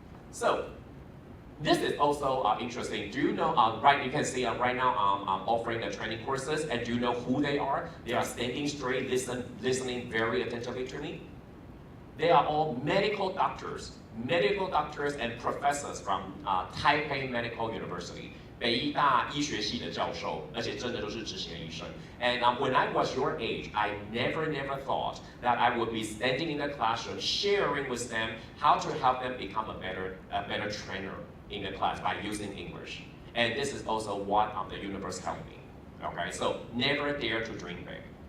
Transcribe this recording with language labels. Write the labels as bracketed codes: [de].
[en] So this is also interesting. Do you know, right, you can see right now I'm offering the training courses, and do you know who they are? They are standing straight, listening very attentively to me. They are all medical doctors and professors from Taipei Medical University. [zh] 北医大医学系的教授，而且真的都是执行的医生。 [en] And when I was your age, I never thought that I would be standing in the classroom sharing with them how to help them become a better trainer in the class by using English. And this is also what the universe helped me. Okay, so never dare to dream big.